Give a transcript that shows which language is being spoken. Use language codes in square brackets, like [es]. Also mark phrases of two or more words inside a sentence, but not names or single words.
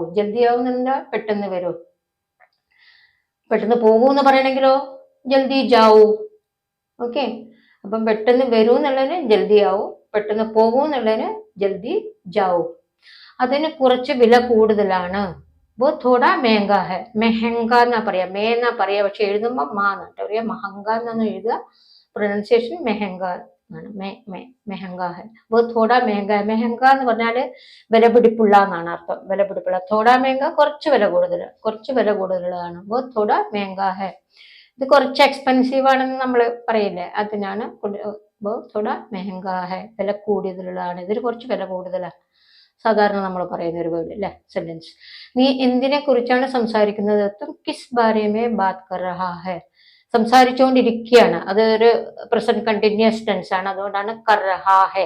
[ml] ജൽദി ആവുന്നുണ്ട, പെട്ടെന്ന് വരൂ. പെട്ടെന്ന് പോകൂ എന്ന് പറയണെങ്കിലോ [hi] जल्दी जाओ. [ml] ഓക്കെ, അപ്പം പെട്ടെന്ന് വരൂ എന്നുള്ളതിന് [hi] जल्दी आओ, [ml] പെട്ടെന്ന് പോകൂ എന്നുള്ളതിന് [hi] जल्दी जाओ. [ml] അതിന് കുറച്ച് വില കൂടുതലാണ്, [hi] वो थोड़ा महंगा है. [ml] മെഹങ്ക എന്നാ പറയാ, മേ എന്നാ പറയാ, പക്ഷെ എഴുതുമ്പോ മാ എന്നിട്ട് പറയാ, മഹങ്ക എന്നാണ് എഴുതുക, പ്രൊനൗൺസിയേഷൻ മെഹങ്ക എന്നാണ്. [hi] महंगा है, वो थोड़ा महंगा है. [ml] മെഹങ്ക എന്ന് പറഞ്ഞാല് വിലപിടിപ്പുള്ള എന്നാണ് അർത്ഥം, വിലപിടിപ്പുള്ള. [hi] थोड़ा महंगा [ml] കുറച്ച് വില കൂടുതൽ, കുറച്ച് വില കൂടുതലാണ്. [hi] वो थोड़ा महंगा है, [ml] ഇത് കുറച്ച് എക്സ്പെൻസീവ് ആണെന്ന് നമ്മൾ പറയില്ലേ, അതിനാണ് [hi] वो थोड़ा महंगा है, [ml] വില കൂടുതലുള്ളതാണ്, ഇതിന് കുറച്ച് വില കൂടുതലാണ്. സാധാരണ നമ്മൾ പറയുന്ന ഒരു വേർഡ് അല്ലെ, സെന്റൻസ്. നീ എന്തിനെ കുറിച്ചാണ് സംസാരിക്കുന്നത്, [hi] तुम किस बारे में बात कर रहा है, [ml] സംസാരിച്ചുകൊണ്ടിരിക്കുകയാണ്, അത് ഒരു [en] present continuous tense [ml] ആണ്, അതുകൊണ്ടാണ് [hi] कर रहा है.